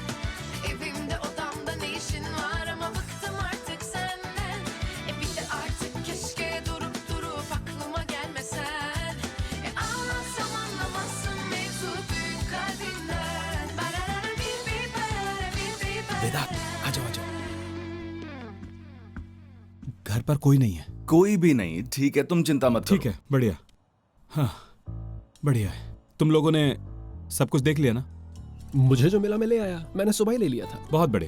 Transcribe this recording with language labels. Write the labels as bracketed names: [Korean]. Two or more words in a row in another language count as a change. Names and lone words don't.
[Turkish] Evimde, odamda ne işin var, ama bıktım artık senden. Bir de artık keşke durup durup aklıma gelmesen. Anlatsam anlamazsın mevzu büyük kalbinden. Barara bir bir barara bir bir barara. [Hindi] वेदांत, आ जाओ आ जाओ। घर पर कोई नहीं है। कोई भी नहीं, ठीक है, तुम चिंता मत ठीक है, बढ़िया। हाँ, बढ़िया है। तुम लोगों ने सब कुछ देख लिया ना? मुझे जो मिला मैं ले आया, मैंने सुबह ही ले लिया था। बहुत बढ़िया।